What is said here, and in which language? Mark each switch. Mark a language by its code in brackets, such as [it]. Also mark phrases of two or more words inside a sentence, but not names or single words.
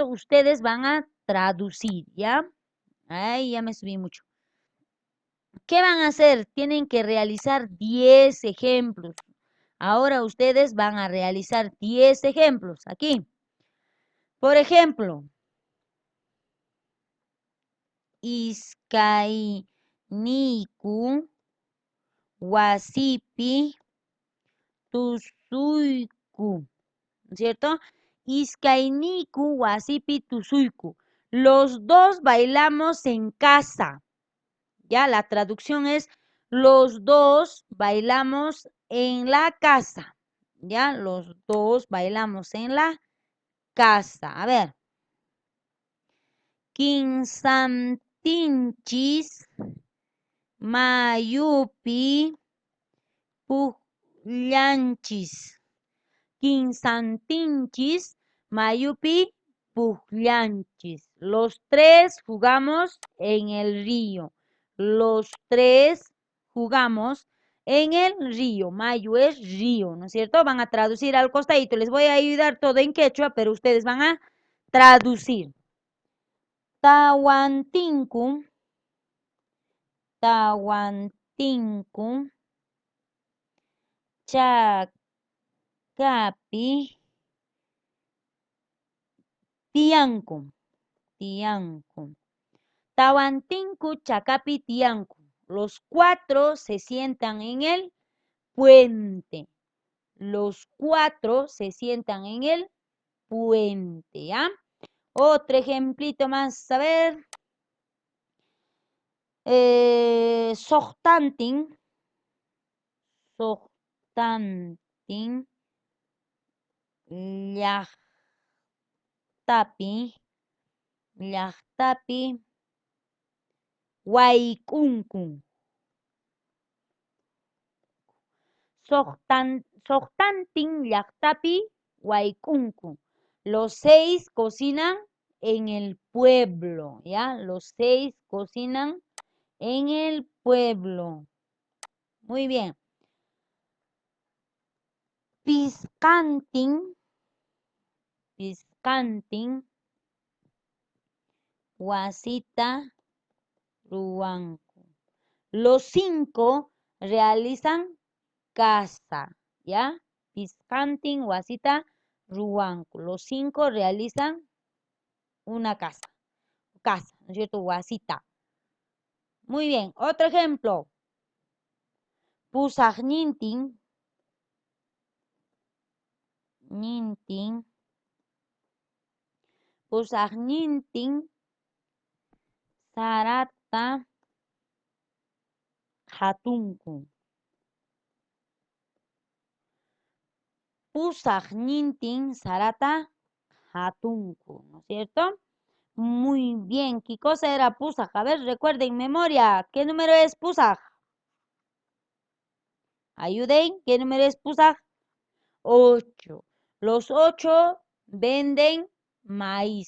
[es] Ustedes van a traducir, ¿ya? Ay, ya me subí mucho. ¿Qué van a hacer? Tienen que realizar 10 ejemplos. Ahora ustedes van a realizar 10 ejemplos aquí. Por ejemplo, [qu] Iskayniku wasipi tusuyku, [es] ¿no es cierto? [qu] Iskayniku wasipi tusuyku. [es] Los dos bailamos en casa. Ya, la traducción es los dos bailamos en la casa. Ya, los dos bailamos en la casa. A ver. [qu] Quinsantinchis mayupi pukllanchis. Quinsantinchis mayupi pukllanchis. [es] Los tres jugamos en el río. Los tres jugamos en el río. Mayu es río, ¿no es cierto? Van a traducir al costadito. Les voy a ayudar todo en quechua, pero ustedes van a traducir. [qu] Tawantinku chakapi tiyanku. Tawantinku chakapi tiyanku. [es] Los cuatro se sientan en el puente. Los cuatro se sientan en el puente, ¿ya? Otro ejemplito más, a ver. [qu] Sohtantin, llaqtapi, waykunku. Sohtantin llaqtapi waykunku. [es] Los seis cocinan en el pueblo, ¿ya? Los seis cocinan en el pueblo. Muy bien. [qu] Piscantin, wasita, ruanku. [es] Los cinco realizan casa, ¿ya? [qu] Piscantin, wasita, ruanku. [es] Los cinco realizan una casa, ¿no es cierto? Wasita. Muy bien, otro ejemplo. [qu] Pusajnintin, sarata, hatunku. Pusajnintin, sarata, hatunku, [es] ¿no es cierto? Muy bien, ¿qué cosa era pusaj? A ver, recuerden, memoria, ¿qué número es pusaj? Ayuden, ¿qué número es pusaj? 8. Los 8 venden maíz.